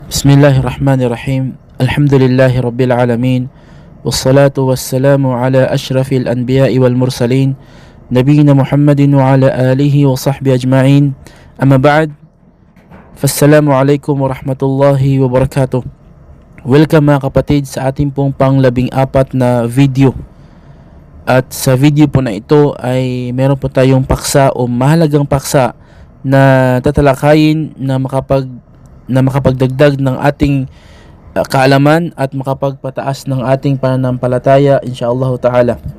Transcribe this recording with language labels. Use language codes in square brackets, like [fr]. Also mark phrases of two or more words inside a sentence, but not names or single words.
[ar] بسم الله الرحمن الرحيم. الحمد لله رب العالمين. والصلاة والسلام على أشرف الأنبياء والمرسلين. نبينا محمد وعلى آله وصحبه أجمعين. أما بعد. فالسلام عليكم ورحمة الله وبركاته. [tl] Welcome mga kapatid sa ating pong pang-14 na video. At sa video po na ito ay meron po tayong paksa o mahalagang paksa na tatalakayin na makapagdagdag ng ating kaalaman at makapagpataas ng ating pananampalataya [ar] إن شاء الله تعالى.